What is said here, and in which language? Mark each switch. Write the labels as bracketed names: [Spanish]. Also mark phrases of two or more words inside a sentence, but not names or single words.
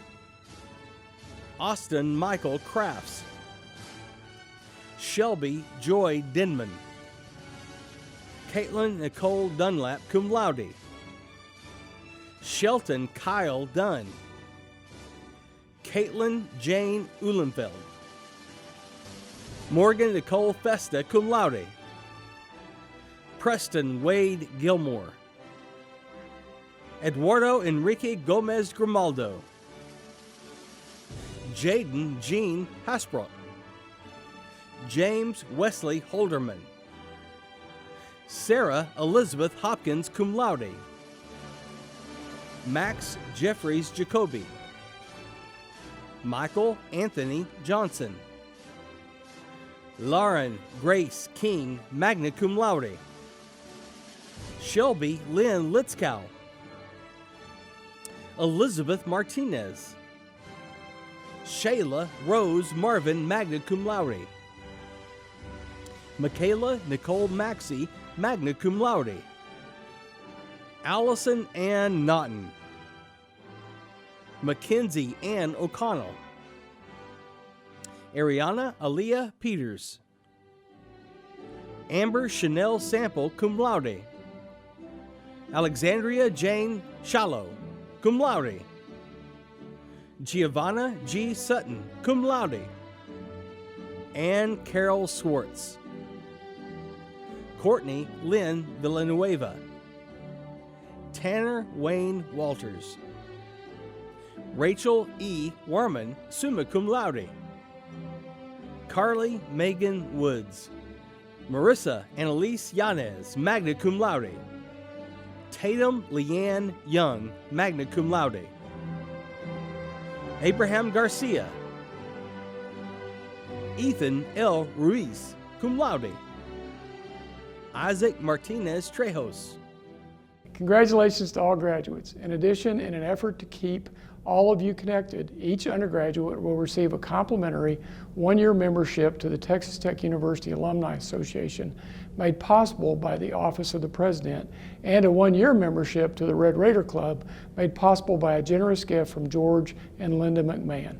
[English] Austin Michael Crafts. Shelby Joy Denman. Caitlin Nicole Dunlap, [Latin] cum laude. [English] Shelton Kyle Dunn. Caitlin Jane Uhlenfeld. Morgan Nicole Festa, [Latin] cum laude. [English] Preston Wade Gilmore. Eduardo Enrique Gomez Grimaldo. Jaden Jean Hasbrook. James Wesley Holderman. Sarah Elizabeth Hopkins, [Latin] cum laude. [English] Max Jeffries Jacoby. Michael Anthony Johnson. Lauren Grace King, [Latin] magna cum laude. [English] Shelby Lynn Litzkow. Elizabeth Martinez. Shayla Rose Marvin, [Latin] magna cum laude. [English] Michaela Nicole Maxey, [Latin] magna cum laude. [English] Allison Ann Naughton. Mackenzie Ann O'Connell. Ariana Aaliyah Peters. Amber Chanel Sample, [Latin] cum laude. [English] Alexandria Jane Shallow, [Latin] cum laude. [English] Giovanna G. Sutton, [Latin] cum laude. [English] Ann Carol Swartz. Courtney Lynn Villanueva. Tanner Wayne Walters. Rachel E. Warman, [Latin] summa cum laude. [English] Carly Megan Woods. Marissa Annalise Yanez, [Latin] magna cum laude. [English] Tatum Leanne Young, [Latin] magna cum laude. [English] Abraham Garcia. Ethan L. Ruiz, [Latin] cum laude. [English] Isaac Martinez Trejos. Congratulations to all graduates. In addition, in an effort to keep all of you connected, each undergraduate will receive a complimentary one-year membership to the Texas Tech University Alumni Association, made possible by the Office of the President, and a one-year membership to the Red Raider Club, made possible by a generous gift from George and Linda McMahon.